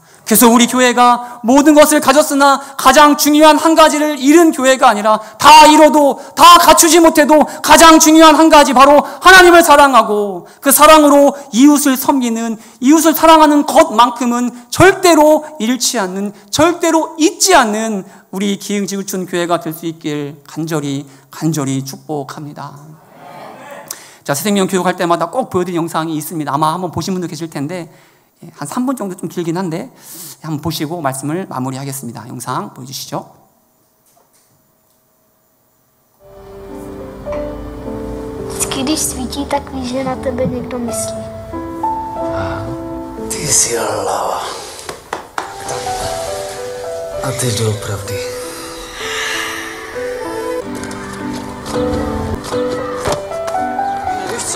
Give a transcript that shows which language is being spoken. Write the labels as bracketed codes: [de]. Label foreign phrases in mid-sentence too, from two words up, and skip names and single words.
[ko] 그래서 우리 교회가 모든 것을 가졌으나 가장 중요한 한 가지를 잃은 교회가 아니라 다 잃어도 다 갖추지 못해도 가장 중요한 한 가지, 바로 하나님을 사랑하고 그 사랑으로 이웃을 섬기는, 이웃을 사랑하는 것만큼은 절대로 잃지 않는, 절대로 잊지 않는 우리 기흥지구촌 교회가 될 수 있길 간절히 축복합니다. 자, 새생명 교육할 때마다 꼭 보여드린 영상이 있습니다. 아마 한번 보신 분도 계실 텐데 한 3분 정도 좀 길긴 한데 한번 보시고 말씀을 마무리하겠습니다. 영상 보여주시죠. [cs] Když svítí, tak víš, že na tebe někdo myslí. Ty jsi hlava. A ty doopravdy. Víš co?